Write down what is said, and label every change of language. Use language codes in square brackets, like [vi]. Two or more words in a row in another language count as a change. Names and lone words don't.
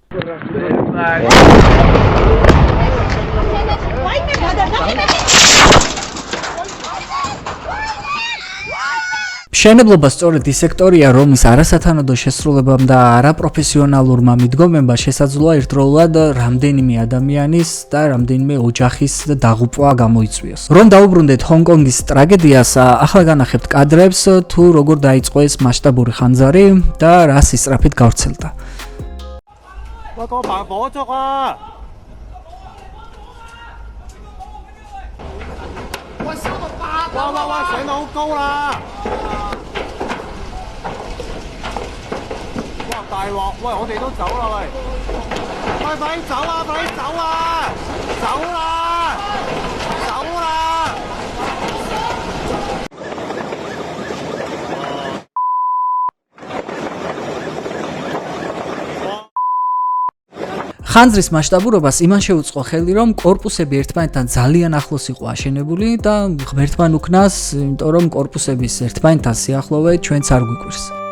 [ka] მშენებლობა სწორედ ის სექტორია, რომლის არასათანადო შესრულებამ და არაპროფესიონალურმა მიდგომებმა შესაძლოა ერთდროულად რამდენიმე ადამიანის და რამდენიმე ოჯახის დაღუპვა გამოიწვიოს. რომ დაუბრუნდეთ ჰონკონგის ტრაგედიას, ახლა განახებთ კადრებს, თუ როგორ დაიწყო ეს მასშტაბური ხანძარი და რა სისწრაფით გავრცელდა. [yue] 我個扮火燭啊！喂，燒到爆！喂，上到好高啦！哇，大鑊！喂，我哋都走啦喂！快啲走啊！快啲走啊！走啦！走啦！ [ka] ხანძრის მასშტაბურობას იმან შეუწყო ხელი, რომ კორპუსები ერთმანეთთან ძალიან ახლოს იყო აშენებული და ღმერთმან უკნას, იმიტომ რომ კორპუსების ერთმანეთთან სიახლოვე ჩვენც არ გვიკვირს.